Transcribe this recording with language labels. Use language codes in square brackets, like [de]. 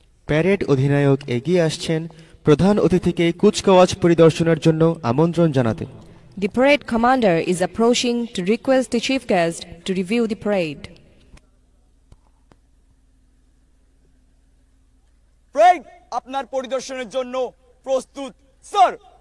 [bn] Parade অধিনায়ক এগিয়ে আসছেন প্রধান অতিথিকে কুচকাওয়াজ পরিদর্শনের জন্য আমন্ত্রণ জানাতে। [en] the parade commander is approaching to request the chief guest to review the parade. [bn] Pride! আপনার পরিদর্শনের জন্য প্রস্তুত, স্যার।